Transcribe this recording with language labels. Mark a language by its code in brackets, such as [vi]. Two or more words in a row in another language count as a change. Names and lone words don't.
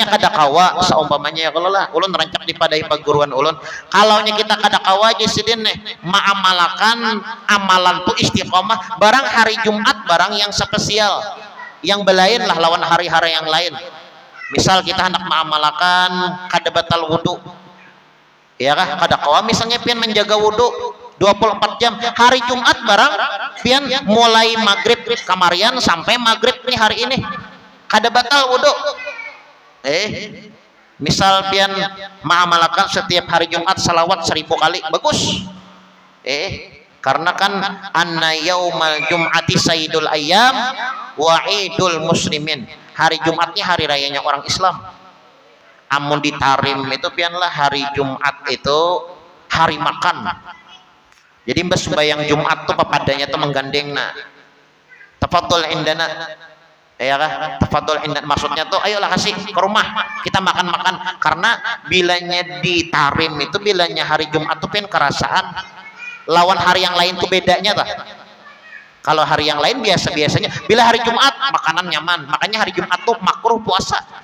[bjn] kada kawa seumpamanya ya kalau lah ulun rancak dipadai perguruan ulun kalaunya kita kada kawa aja sidin nih ma'amalakan amalan tuh istiqomah barang hari Jumat barang yang spesial yang belain lah lawan hari-hari yang lain misal kita hendak ma'amalakan kada batal wudu ya kada kawa misalnya pian menjaga wudu 24 jam hari Jumat barang pian mulai maghrib kamarian sampai maghrib nih hari ini kada batal wudu misal pian ma'amalakan setiap hari Jumat salawat 1000 kali bagus karena kan [ar] أن يوم الجمعة سيد الأيام وعيد المسلمين [bjn] hari Jumatnya hari rayanya orang Islam amun ditarim itu pianlah hari Jumat itu hari makan jadi mbak sembahyang Jumat tuh papadanya tuh menggandeng [ar] تفضل عندنا [bjn] ya [ar] تفضل عندنا [bjn] maksudnya tuh ayolah kasih ke rumah kita makan-makan karena bilanya ditarim itu bilanya hari Jumat tuh pian kerasaan lawan hari yang lain tuh bedanya tuh kalau hari yang lain biasanya bila hari Jumat makanan nyaman makanya hari Jumat tuh makruh puasa